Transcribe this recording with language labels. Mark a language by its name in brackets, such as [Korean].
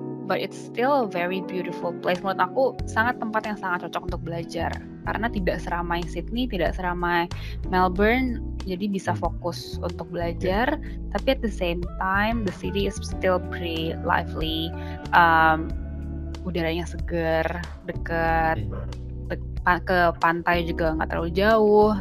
[English] But it's still a very beautiful place. [Indonesian] Menurut aku sangat tempat yang sangat cocok untuk belajar karena tidak seramai Sydney, tidak seramai Melbourne, jadi bisa fokus untuk belajar. Tapi [English] at the same time, the city is still pretty lively. [Indonesian] Udaranya segar, dekat ke pantai juga nggak terlalu jauh.